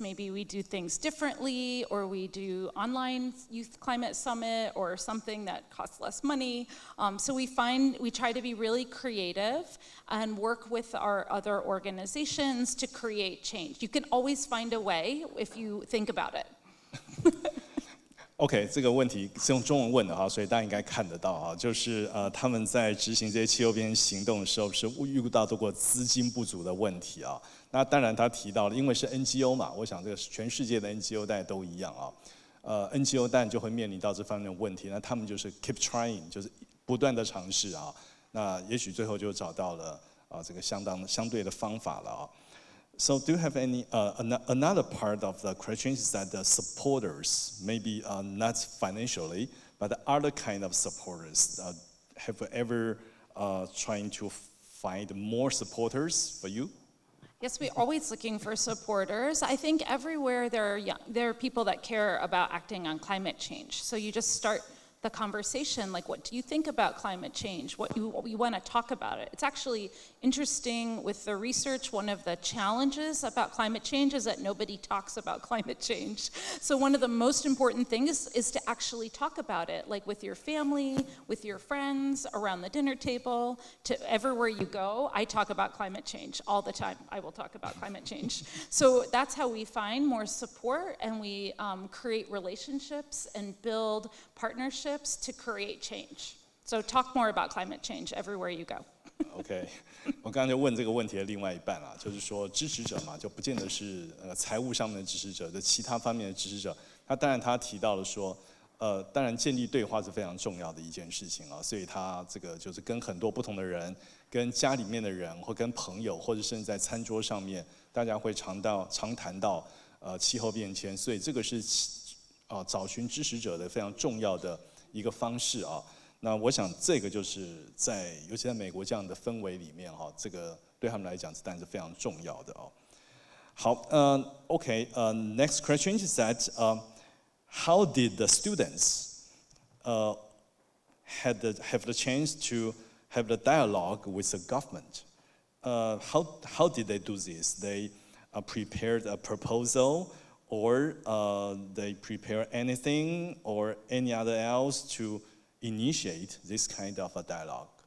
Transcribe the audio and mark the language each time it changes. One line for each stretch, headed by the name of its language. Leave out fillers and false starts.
English: Maybe we do things differently, or we do online youth climate summit or something that costs less money. So we try to be really creative and work with our other organizations to create change. You can always find a way if you think about it.
Chinese: OK， 这个问题是用中文问的哈，所以大家应该看得到哈，就是他们在执行这些气候变迁行动的时候，是遇到过资金不足的问题啊。那当然他提到了，因为是 NGO 嘛，我想这个全世界的 NGO 大家都一样啊。 NGO 当然就会面临到这方面的问题，那他们就是
English: keep trying，
Chinese: 就是不断的尝试啊。那也许最后就找到了这个相对的方法了啊。
English: So do you have any another part of the question is that the supporters, maybe not financially, but other kind of supporters, have ever trying to find more supporters for you? Yes, we're always looking for supporters. I think everywhere there are people that care about acting on climate change. So you just start the conversation, like what do you think about climate change? What you want to talk about it. It's actually interesting with the research, one of the challenges about climate change is that nobody talks about climate change. So one of the most important things is to actually talk about it, like with your family, with your friends, around the dinner table, to everywhere you go. I talk about climate change all the time. I will talk about climate change. So that's how we find more support, and we create relationships and build partnerships to create change. So talk more about climate change everywhere you go.
Chinese: OK， 我刚刚就问这个问题的另外一半啊，就是说支持者嘛，就不见得是财务上面的支持者，的其他方面的支持者。当然他提到了说，当然建立对话是非常重要的一件事情啊，所以他这个就是跟很多不同的人，跟家里面的人，或跟朋友，或者甚至在餐桌上面，大家会常谈到气候变迁，所以这个是找寻支持者的非常重要的一个方式啊。那我想这个就是尤其在美国这样的氛围里面哈，这个对他们来讲当然是非常重要的哦。好，
English: next question is that how did the students have the chance to have the dialogue with the government? How did they do this? They prepared a proposal, or they prepare anything or any other else to initiate this kind of a dialogue?